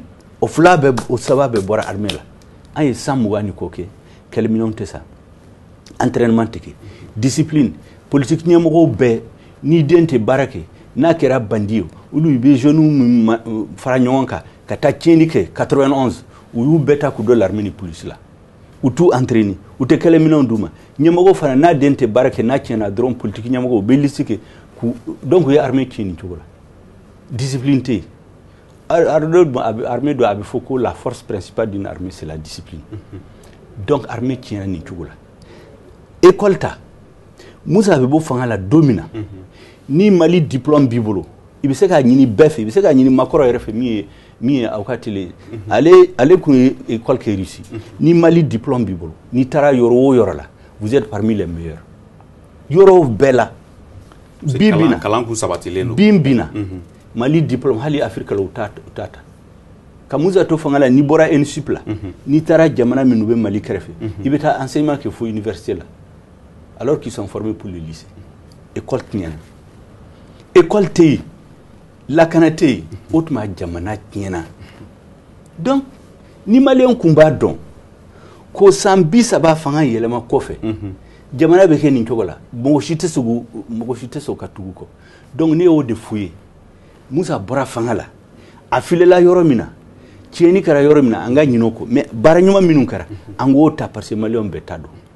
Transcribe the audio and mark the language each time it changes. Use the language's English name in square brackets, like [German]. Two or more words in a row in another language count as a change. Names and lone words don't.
[Bambara] o fila bɛɛ o saba bɛɛ bɔra armée la an ye 120 ni kɔ kɛ kɛlɛminɛnw tɛ sa entraînement tɛ kɛ [French] discipline politique [Bambara] ɲɛmɔgɔw bɛɛ ni den tɛ baara kɛ n'a kɛra bandi ye olu bɛ jeunes fara ɲɔgɔn kan ka taa tiɲɛni kɛ 91 u y'u bɛɛ ta k'u dɔ l'armée ni police la u t'u entraîner u tɛ kɛlɛminɛnw d'u ma ɲɛmɔgɔ fana n'a den tɛ baara kɛ n'a tiɲɛna dɔrɔn politique ɲɛmɔgɔ u bɛ liste kɛ donc u ye armée tiɲɛ nin cogo la discipline tɛ yen armée dɔ a bɛ fɔ ko [French] la force principale d'une armée c'est la discipline [Bambara] donc armée tiɲɛna nin cogo la école ta Musa bɛ bɔ fanga la don min na ni Mali diplôme b'i bolo i bɛ se k'a ɲini bɛɛ fɛ i bɛ se k'a ɲini makɔrɔ yɛrɛ fɛ min ye aw ka télé ale kun ye école kɛ Russie ni Mali diplôme b'i bolo n'i taara yɔrɔ o yɔrɔ la [French] vous êtes parmi les meilleurs [Bambara] yɔrɔ bɛɛ la bi bi na kalan kun sabatilen don bi na Mali diplôme hali Afrique la u t'a ta ka Musa to fanga la n'i bɔra ENSUP la n'i taara jamana minnu bɛ Mali kɛrɛfɛ i bɛ taa enseignement kɛ fo université la [French] alors qu'ils sont formés pour le lycée [Bambara] école tiɲɛna école tɛ yen lakana tɛ yen o tuma jamana tiɲɛna donc ni maliyɛnw kun b'a dɔn ko san 30 fanga yɛlɛma kɔfɛ jamana bɛ kɛ nin cogo la mɔgɔ si tɛ se ka tugu kɔ donc ne y'o de f'u ye Musa bɔra fanga la a filela yɔrɔ min na tiɲɛni kɛra yɔrɔ min na an ka ɲinɛ o kɔ mais baara ɲuman minnu kɛra an k'o ta parce que maliyɛnw bɛɛ ta dɔn